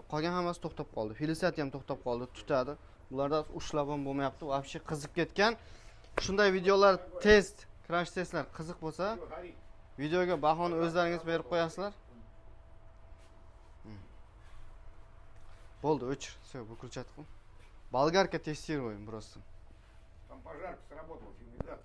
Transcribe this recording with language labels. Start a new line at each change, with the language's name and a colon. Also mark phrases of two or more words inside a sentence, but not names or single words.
Uzbek: Qolgan hammasi to'xtab qoldi. Felicity ham to'xtab qoldi, tutadi. Bularda ushlab ham bo'lmayapti. Vobshe qiziq ketgan. Shunday videolar test, crash testlar qiziq bo'lsa, videoga bahoni o'zlaringiz berib qo'yasizlar. Bo'ldi, o'chir.
Russian: Все, выключать qil. Болгарка тестируем просто. Там пожарка сработала.